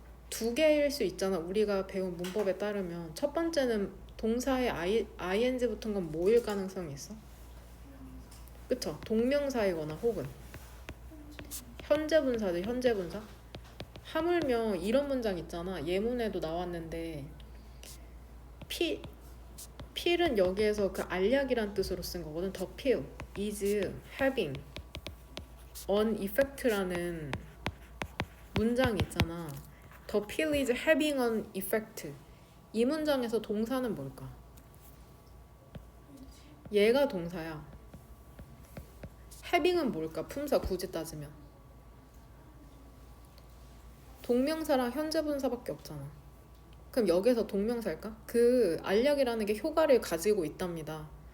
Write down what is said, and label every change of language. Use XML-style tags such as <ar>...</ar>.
<ko>두 개일 수 있잖아. 우리가 배운 문법에 따르면 첫 번째는 동사에 ing 붙은 건 뭐일 가능성이 있어? 그쵸? 동명사이거나 혹은 현재분사죠. 현재분사. 하물며 이런 문장 있잖아. 예문에도 나왔는데 필은 여기에서 그 알약이란 뜻으로 쓴 거거든.</ko> <en>The pill is having an effect</en> <ko>라는 문장이 있잖아.</ko> <en>The pill is having an effect.</en> <ko>이 문장에서 동사는 뭘까? 얘가 동사야. having은 뭘까? 품사 굳이 따지면 동명사랑 현재분사밖에 없잖아. 그럼 여기서 동명사일까? 그 알약이라는 게 효과를 가지고 있답니다.</ko>